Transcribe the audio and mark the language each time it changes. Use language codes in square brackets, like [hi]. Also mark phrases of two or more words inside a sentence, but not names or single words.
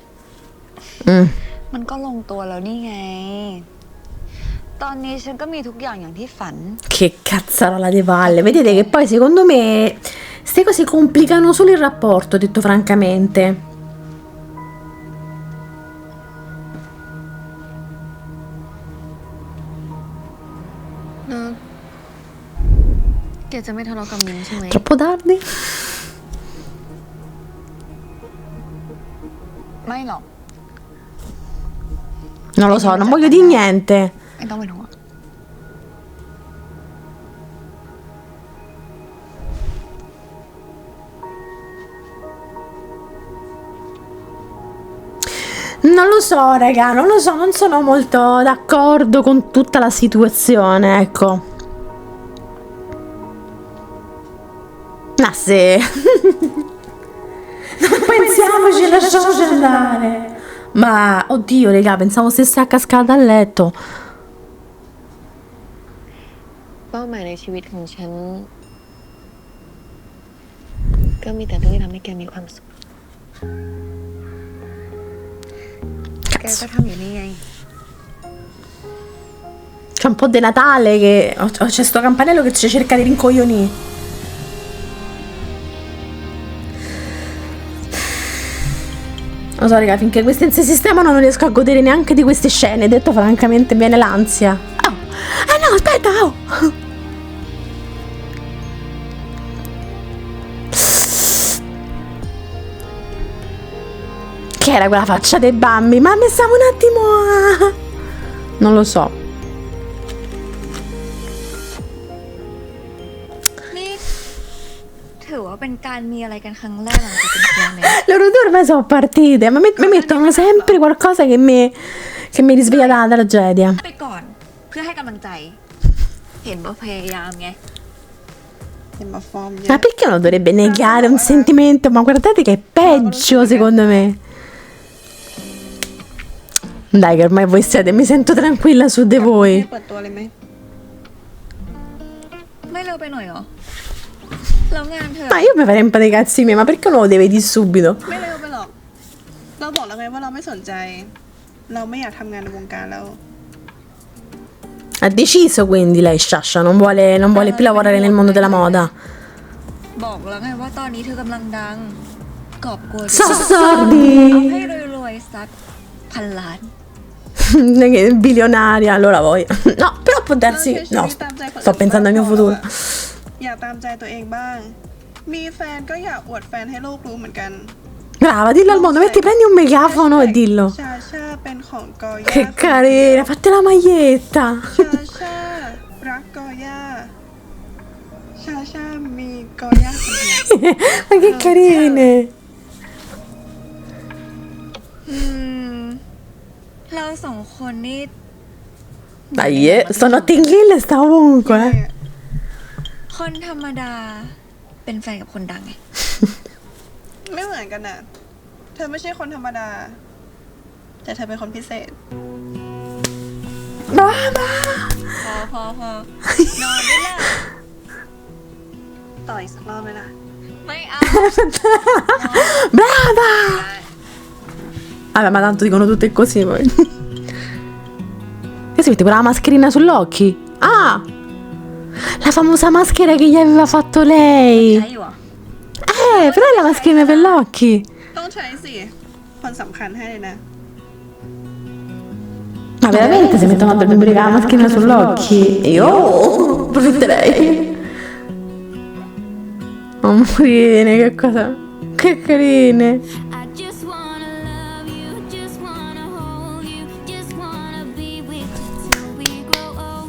[th] Mm. มันก็ลงตัวแล้วนี่ไง ตอนนี้ฉันก็มีทุกอย่างอย่างที่ฝัน [it] Che cazzarola di palle. Vedete che poi secondo me queste cose complicano solo il rapporto, detto francamente. [th] เนอะแกจะไม่ทะเลาะกับมิงใช่ไหม [it] Troppo tardi? [th] ไม่หรอก [it] Non lo so, non voglio dire niente. [th] ไม่ต้องเป็นห่วง [it] Non lo so, raga, non lo so, non sono molto d'accordo con tutta la situazione, ecco. Ma se... Non pensiamoci, lasciamoci andare. Ma, oddio, raga, pensavo stesse a cascata a letto. [th] เป้าหมายในชีวิตของฉัน ก็มีแต่เรื่องที่ทำให้แกมีความสุข แกก็ทำอยู่นี่ไง [it] C'è un po' di Natale che... C'è sto campanello che ci cerca di rincoglionire. Non so, raga, finché queste non si sistemano non riesco a godere neanche di queste scene. Detto francamente, viene l'ansia. Oh. Ah no, aspetta, oh. Che era quella faccia dei Bambi? Ma ne stavo un attimo a... Non lo so. [th] นี่ถือว่าเป็นการมีอะไรกันครั้งแรกหลังจากเป็นแฟนเลย [it] Loro due ormai sono partite, ma mi mettono sempre qualcosa che mi risveglia dalla tragedia. [th] ไปก่อนเพื่อให้กำลังใจ เห็นว่าพยายามไง เห็นมาฟอร์มเย [it] Ma [th] อะ [it] perché uno dovrebbe negare un sentimento? Ma guardate che è peggio secondo me. Dai, che ormai voi siete, mi sento tranquilla su di voi. [th] เปิดตัวเลยไหม ไม่เร็วไปหน่อยเหรอแล้วงานเธอ [it] Ma io mi farei un po' dei cazzi miei, ma perché uno lo deve dire subito? [th] ไม่เร็วไปหรอก เราบอกแล้วไงว่าเราไม่สนใจ เราไม่อยากทำงานในวงการแล้ว [it] Ha deciso quindi lei, Sciascia, non vuole più lavorare nel mondo della moda. [th] บอกแล้วไงว่าตอนนี้เธอกำลังดังกอบโกย [it] So [th] เอา [it] sordi! [th] ให้รวยๆสัก1,000 ล้าน [it] Bilionaria, allora voglio. No, però può darsi. No, sto pensando al mio futuro. [th] อยากตามใจตัวเองบ้าง มีแฟนก็อยากอวดแฟนให้โลกรู้เหมือนกัน [it] Brava, dillo al mondo, metti, prendi un megafono e dillo. [th] ชาชาเป็นของกอย่า [it] Che carina, fatti la maglietta. [th] ชาชารักกอย่าชาชามีกอย่าคนเดียว [it] Ma che carine. [th] เราสองคนนี่ [it] Dai, sto Notting Hill sta ovunque. [th] คนธรรมดาเป็นแฟนกับคนดังไง ไม่เหมือนกันน่ะ เธอไม่ใช่คนธรรมดา แต่เธอเป็นคนพิเศษ [it] Brava. [th] พอนอนได้ละ ต่ออีกสักรอบไหมล่ะ ไม่เอา [it] Brava. Vabbè, ma tanto dicono tutte così poi. Che si mette quella mascherina sull'occhi? Ah! La famosa maschera che gli aveva fatto lei. [th] ใช้อยู่เหรอ [it] Però è la mascherina per gli occhi. [th] ต้องใช้สิ คนสำคัญให้เลยนะ [it] Ma veramente si mettono a dormire con la mascherina sull'occhi? Io approfitterei. Amorine, che cosa? Che carine. [en] I just wanna love you, just wanna hold you, just wanna be with you till we grow old.